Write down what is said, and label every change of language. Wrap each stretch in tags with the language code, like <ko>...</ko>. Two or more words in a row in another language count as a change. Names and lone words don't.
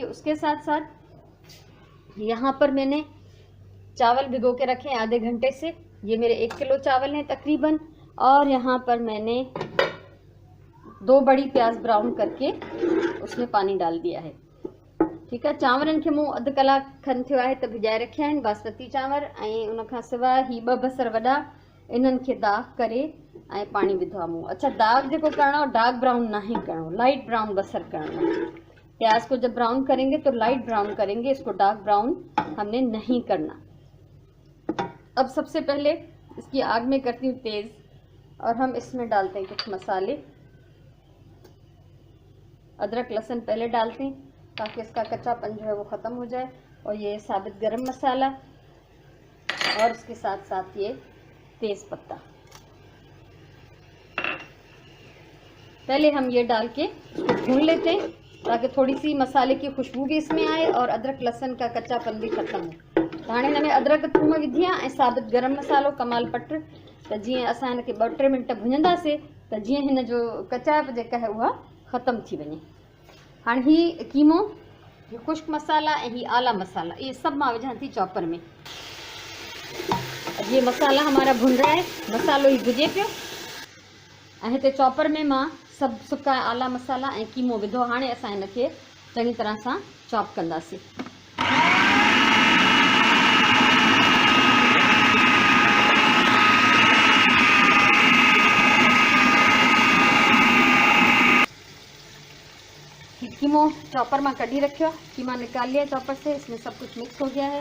<hi>उसके साथ साथ यहाँ पर मैंने चावल भिगो के रखे हैं आधे घंटे से। ये मेरे 1 किलो चावल हैं तकरीबन। और यहाँ पर मैंने 2 बड़ी प्याज ब्राउन करके उसमें पानी डाल दिया है, ठीक है।</hi> <sd>चांवरनि खे मूं अधु कलाक खनि थियो आहे त भिॼाए रखिया आहिनि बासमती चांवर। ऐं उनखां सवाइ ही 2 बसर वॾा, इन्हनि खे दाग करे ऐं पाणी विधो आहे मूं। अच्छा, दाग जेको करणो</sd> <en>dark brown</en> <sd>ना ही करणो,</sd> <en>light brown</en> <sd>बसर करणो है।</sd> <hi>प्याज को जब ब्राउन करेंगे तो</hi> <en>light brown</en> <hi>करेंगे, इसको</hi> <en>dark brown</en> <hi>हमने नहीं करना। अब सबसे पहले इसकी आग में करती हूँ तेज़, और हम इसमें डालते हैं कुछ मसाले। अदरक लहसुन पहले डालते हैं ताकि इसका कच्चापन जो है वो ख़त्म हो जाए। और ये साबित गरम मसाला, और इसके साथ साथ ये तेज़ पत्ता। पहले हम ये डाल के इसको भून लेते हैं ताकि थोड़ी सी मसाले की खुशबू भी इसमें आए और अदरक लहसुन का कच्चापन भी ख़त्म हो।</hi> <sd>तो हाणे हिन में अदरक थूम विधी आहे ऐं साबित गरम मसालो कमाल पट। त जीअं असां हिनखे 2-3 मिंट भुञंदासीं त जीअं हिन जो कचाइप जेका है उहा ख़त्म थी वञे। हाणे ही कीमो,</sd> <hi>ये खुश्क मसाला</hi> <sd>ऐं ही आला मसाला,</sd> <hi>ये सब</hi> <sd>मां विझां थी चॉपर में।</sd> <hi>अब ये मसाला हमारा भुन रहा है,</hi> <sd>मसालो ही भुजे पियो। ऐं हिते चॉपर में मां सभु सुका आला मसाला ऐं कीमो विधो। हाणे असां हिनखे चङी तरह सां चॉप कंदासीं। कीमो चॉपर में कढ़ी रखियो,</sd> <hi>कीमा निकाल लिया चॉपर से, इसमें सब कुछ मिक्स हो गया है।</hi>